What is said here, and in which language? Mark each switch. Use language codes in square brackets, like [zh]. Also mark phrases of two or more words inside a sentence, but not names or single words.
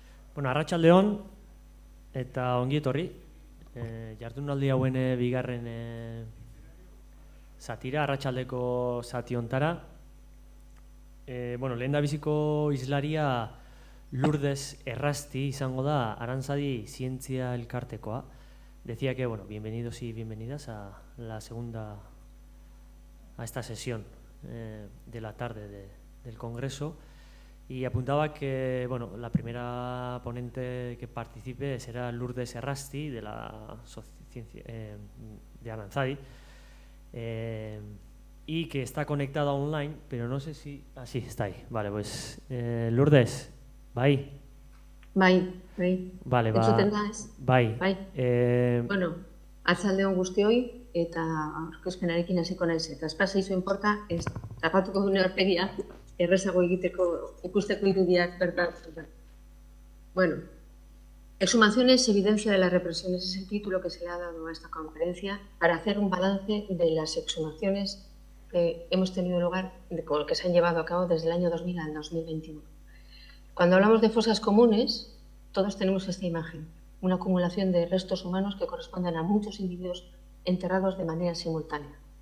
[eu] Bueno, arratsaldeon eta ongi etorri. Jardunaldi hauen bigarren zatira, arratsaldeko zati hontara. Bueno, lehendabiziko islaria Lourdes Errasti izango da Aranzadi Zientzia Elkartekoa. [es] Decía que, bueno, bienvenidos y bienvenidas a esta sesión de la tarde del Congreso. Y apuntaba que, bueno, la primera ponente que participe será Lourdes Errasti de la de Aranzadi, y que está conectada online, pero no sé si... Ah, sí, está ahí. Vale, pues Lourdes, bai. [eu] Bai. Vale, Entzuten da, ez? Bai. Bueno, arratsaldeon guztioi, eta aurkezpenarekin hasiko naiz, eta espazio importa, ez tapatuko dune aurpegia, errezago egiteko, ikusteko irudiak bertan. [es] Bueno, exhumaciones, evidencia de la represión, ese es el título que se le ha dado a esta conferencia, para hacer un balance de las exhumaciones que hemos tenido lugar, que se han llevado a cabo desde el año 2000 al 2021. Cuando hablamos de fosas comunes, todos tenemos esta imagen, una acumulación de restos humanos que corresponden a muchos individuos enterrados de manera simultánea.